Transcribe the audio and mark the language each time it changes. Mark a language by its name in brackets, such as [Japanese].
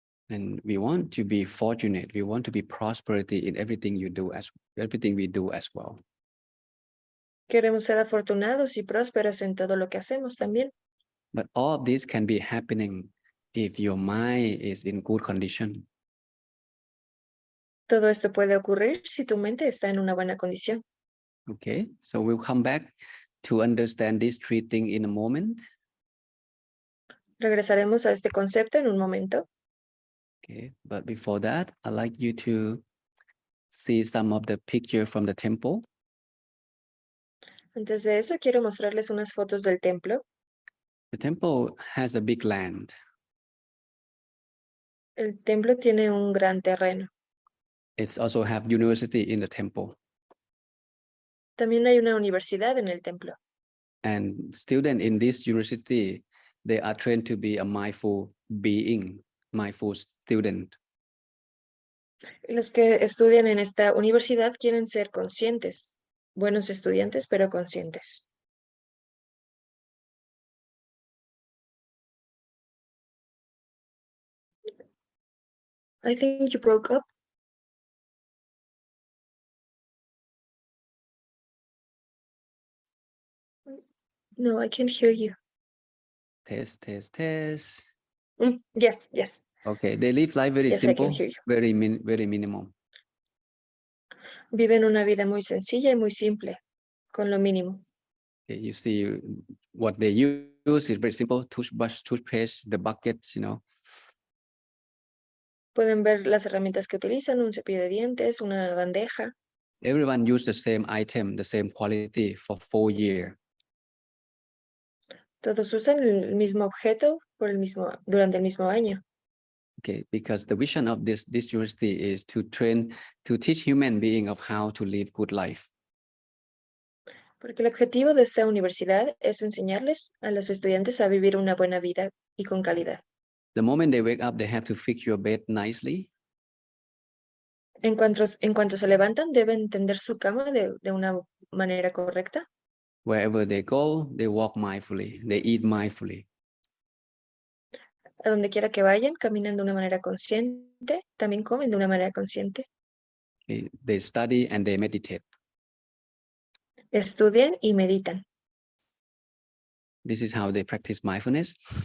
[English] And we want to be fortunate. We want to be prosperity in everything we do as well. [Spanish] Queremos ser afortunados y prósperos en todo lo que hacemos también. [English] But all of this can be happening if your mind is in good condition. [Spanish] Todo esto puede ocurrir si tu mente está en una buena condición. [English] Okay, so we'll come back to understand these 3 things in a moment. [Spanish] Regresaremos a este concepto en un momento. [English] Okay, but before that, I'd like you to see some of the picture from the temple. [Spanish] Antes de eso, quiero mostrarles unas fotos del templo. [English] The temple has a big land. [Spanish] El templo tiene un gran terreno. [English] It's also have university in the temple. [Spanish] También hay una universidad en el templo. [English] And students in this university, they are trained to be a mindful being, mindful student. [Spanish] Los que estudian en esta universidad quieren ser conscientes, buenos estudiantes, pero conscientes. [English] I think you broke up. No, I can't hear you. Test, test, test. Yes, yes, Okay, they live life very yes, I can simple, hear you. very minimum. [Spanish] Viven una vida muy sencilla y muy simple, con lo mínimo. [English] Okay, you see what they use is very simple: toothbrush, toothpaste, the buckets, [Spanish] Pueden ver las herramientas que utilizan, un cepillo de dientes, una bandeja. [English] Everyone use the same item, the same quality for 4 years. [Spanish] Todos usan el mismo objeto durante el mismo año. [English] Okay, because the vision of this university is to teach human being of how to live good life. [Spanish] Porque el objetivo de esta universidad es enseñarles a los estudiantes a vivir una buena vida y con calidad. [English] The moment they wake up, they have to fix your bed nicely. [Spanish] En cuanto se levantan, deben tender su cama de una manera correcta. [English] Wherever they go, they walk mindfully, they eat mindfully. [Spanish] A donde quiera que vayan, caminan de una manera consciente, también comen de una manera consciente. [English] Okay? They study and they meditate. [Spanish] Estudian y meditan. [English] This is how they practice mindfulness.